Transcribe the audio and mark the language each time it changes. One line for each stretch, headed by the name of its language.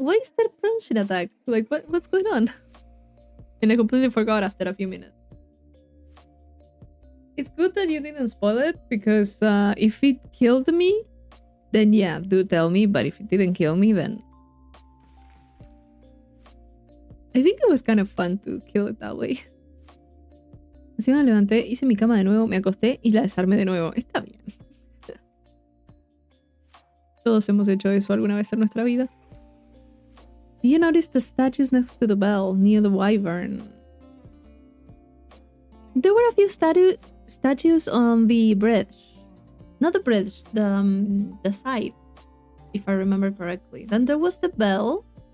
English: Why is there plunging attack? Like, what's going on?" And I completely forgot after a few minutes. It's good that you didn't spoil it, because if it killed me, then yeah, do tell me. But if it didn't kill me, then I think it was kind of fun to kill it that way.
Spanish: Encima me levanté, hice mi cama de nuevo, me acosté y la desarmé de nuevo. Está bien. Todos hemos hecho eso alguna vez en nuestra vida.
English: Do you notice the statues next to the bell near the wyvern? There were a few statues on the bridge. Not the bridge, the side, if I remember correctly. Then there was the bell.